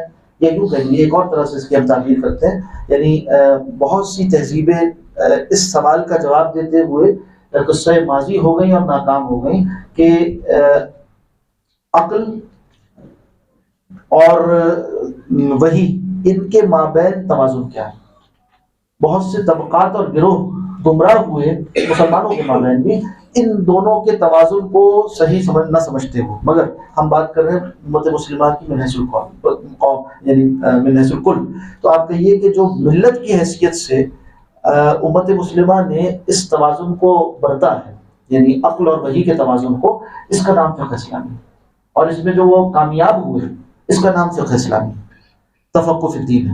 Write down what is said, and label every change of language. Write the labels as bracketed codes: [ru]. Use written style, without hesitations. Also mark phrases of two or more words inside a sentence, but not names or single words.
[ur] یا یوں کہیں گے ایک اور طرح سے اس کی ہم تعبیر کرتے ہیں یعنی بہت سی تہذیبیں اس سوال کا جواب دیتے ہوئے قصہ ماضی ہو گئیں اور ناکام ہو گئیں کہ عقل اور وحی ان کے مابین توازن کیا ہے. بہت سے طبقات اور گروہ گمراہ ہوئے مسلمانوں کے مابین بھی ان دونوں کے توازن کو صحیح نہ سمجھتے ہو. مگر ہم بات کر رہے ہیں امت مسلمہ کی [ar] من حیث القوم [ur] یعنی [ar] من حیث الکل. [ur] تو آپ کہیے کہ جو ملت کی حیثیت سے امت مسلمہ نے اس توازن کو برتا ہے یعنی عقل اور وحی کے توازن کو, اس کا نام فقہ اسلامی. اور اس میں جو وہ کامیاب ہوئے اس کا نام فقہ اسلامی [ar] تفقہ فی الدین [ur] ہے.